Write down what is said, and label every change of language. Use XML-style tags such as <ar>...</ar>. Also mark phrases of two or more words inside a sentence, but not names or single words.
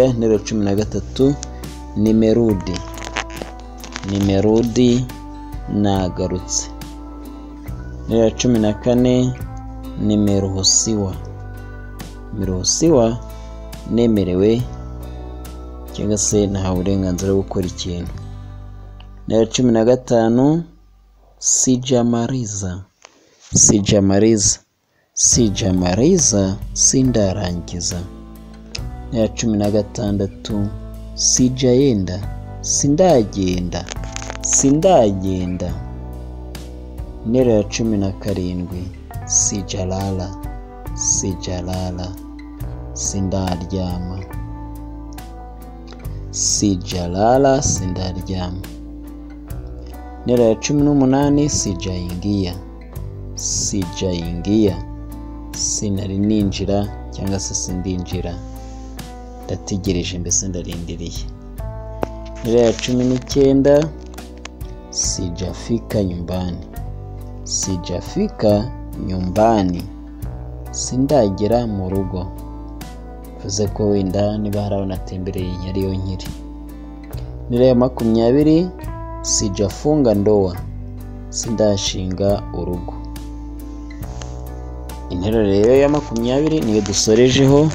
<rw>Interuro ya 13</rw> <sw>nimerudi. Nimerudi,</sw> <rw>nagarutse. Interuro ya 14 nimeruhusiwa. Nimeruhusiwa, nemerewe cyangwa se nahawe uburenganzira bwo gukora ikintu. Interuro ya 15 sijamaliza.</rw> <sw>Sijamaliza, sijamaliza, sindarangiza.</sw> <rw>Interuro ya 16 sijaenda. Sindagenda. Sindagenda. Interuro ya 17 sijalala. Sijalala, sindaryama. Sijalala, sindaryama. Interuro ya 18 sijaingia.</rw> <sw>Sijaingia,</sw> <rw>sinari ninjira cyangwa se sindinjira, ndategereje mbese ndarindiriye. Interuro ya 19</rw> <sw>sijafika nyumbani. Sijafika nyumbani,</sw> <rw>sindagera mu rugo. Bivuze ko wenda niba hari aho natembereye yariyo nkiri. Interuro ya 20</rw> <sw>sijafunga ndoa.</sw> <rw>Sindashinga urugo. Interuro rero ya 20 niyo dusorejeho.</rw>